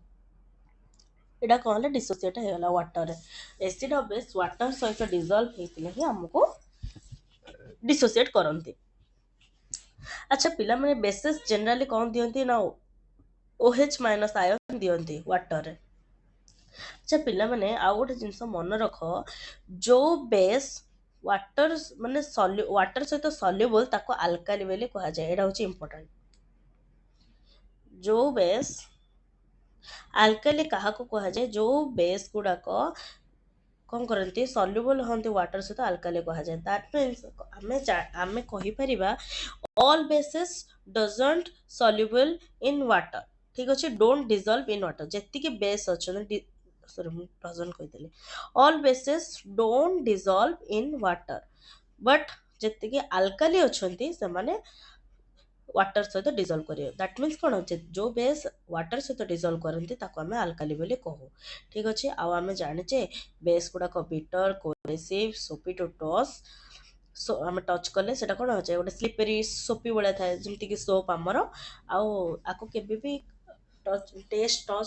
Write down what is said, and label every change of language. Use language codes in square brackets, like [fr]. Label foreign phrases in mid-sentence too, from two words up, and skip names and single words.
[or] ଏଇଟା କ'ଣ ହେଲେ ଡିସୋସିଏଟ୍ ହେଇଗଲା ୱାଟରରେ ଏସିଡ୍ ଆଉ [en] base water [or] ସହିତ ଡିଜଲ୍ଭ ହେଇଥିଲେ ହିଁ ଆମକୁ ଡିସୋସିଏଟ୍ କରନ୍ତି ଆଚ୍ଛା ପିଲାମାନେ [en] bases generally [or] କ'ଣ ଦିଅନ୍ତି ନା [en] OH minus ion [or] ଦିଅନ୍ତି ୱାଟରରେ ଆଚ୍ଛା ପିଲାମାନେ ଆଉ ଗୋଟେ ଜିନିଷ ମନେ ରଖ ଯୋଉ [en] base water [or] ମାନେ ୱାଟର ସହିତ ସଲ୍ୟୁବଲ୍ ତାକୁ ଆଲକାଲି ବୋଲି କୁହାଯାଏ ଏଇଟା ହେଉଛି ଇମ୍ପୋର୍ଟାଣ୍ଟ ଯୋଉ [en] base alkali [or] କାହାକୁ କୁହାଯାଏ ଯୋଉ ବେସ୍ ଗୁଡ଼ାକ କ'ଣ କରନ୍ତି ସଲ୍ୟୁବଲ୍ ହୁଅନ୍ତି ୱାଟର ସହିତ ଆଲକାଲି କୁହାଯାଏ [en] that means [or] ଆମେ କହିପାରିବା [en] all bases doesn't soluble in water [or] ଠିକ ଅଛି [en] don't dissolve in water [or] ଯେତିକି ବେସ୍ ଅଛନ୍ତି ସରି ମୁଁ doesn't କହିଥିଲି [en] all bases don't dissolve in water but [or] ଯେତିକି ଆଲକାଲି ଅଛନ୍ତି ସେମାନେ ୱାଟର ସହିତ ଡିଜଲ୍ଭ କରିବେ [en] that means [or] କ'ଣ ଯୋଉ [en] base water [or] ସହିତ ଡିଜଲ୍ଭ କରନ୍ତି ତାକୁ ଆମେ ଆଲକାଲି ବୋଲି କହୁ ଠିକ ଅଛି ଆଉ ଆମେ ଜାଣିଛେ ବେସ୍ ଗୁଡ଼ାକ [en] bitter corrosive soapy to touch [or] ଆମେ ଟଚ୍ କଲେ ସେଟା କ'ଣ ଅଛି ଗୋଟେ [en] slippery soapy [or] ଭଳିଆ ଥାଏ ଯେମିତିକି ସୋପ୍ ଆମର ଆଉ ଆକୁ କେବେ ବି ଟଚ୍